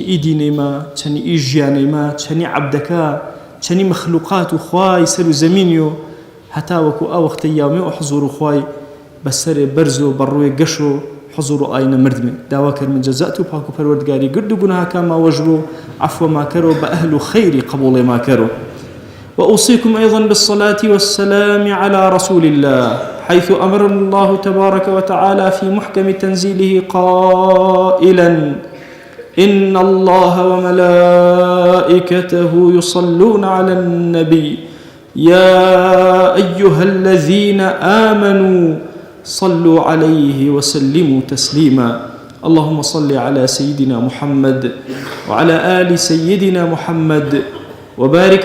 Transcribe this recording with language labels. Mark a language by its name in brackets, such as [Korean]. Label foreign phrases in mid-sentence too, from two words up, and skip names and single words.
[Gurani] ئیدینەیمە چەنی ئی ژیانەیمە چەنی عەبدەکە چەنی مەخلوقات و خوای سەر و زەمینی و هەتا وەکو ئەو وەختەی یاومێ و حزور و خوای بەسەرێ بەرز و بەڕووی گەش و حزور و ئاینە مردمێ داوا کرد من جەزات و پاک و پەروەردگاری گرد و گوناهاکان ماوەژ بوو عەفوە ماکەرەوە بە ئەهل و خەیری قبوڵێ ماکەرەوە [Arabic] وأوصيكم أيضا بالصلاة والسلام على رسول الله حيث أمر الله تبارك وتعالى في محكم تنزيله قائلا إن الله وملائكته يصلون على النبي يا أيها الذين آمنوا صلوا عليه وسلموا تسليما اللهم صل على سيدنا محمد وعلى آل سيدنا محمد وبارك